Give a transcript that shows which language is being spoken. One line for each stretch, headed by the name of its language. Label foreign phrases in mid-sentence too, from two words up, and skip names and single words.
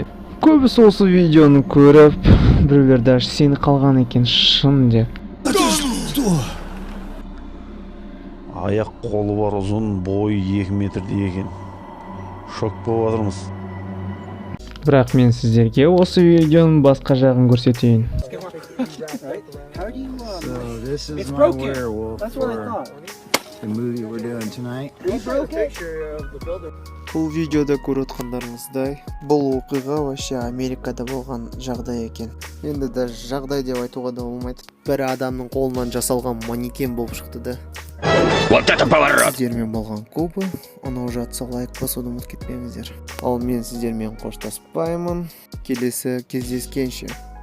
Kazakh: Көбісі осы видеоны көріп, біреулер даже сені қалған екен шын деп. Аяқ қолы бар, ұзын, бойы 2 метрдей екен. Шок болып отырмыз. Бірақ мен сіздерге осы видеоның басқа жағын көрсетейін.
English: So this is my werewolf for the movie we're doing tonight.
Kazakh: Бұл видеода көріп отқандарыңыздай, бұл оқиға вообще Америкада болған жағдай екен. Енді даже жағдай деп айтуға да болмайды. Бір адамның қолынан жасалған манекен болып шықты да.
Russian: Вот это поворот!
Kazakh: Сіздермен болған Куба, анау жатса лайк басуды ұмытып кетпеңіздер. Ал мен сіздермен қоштаспаймын. Келесі кездескенше.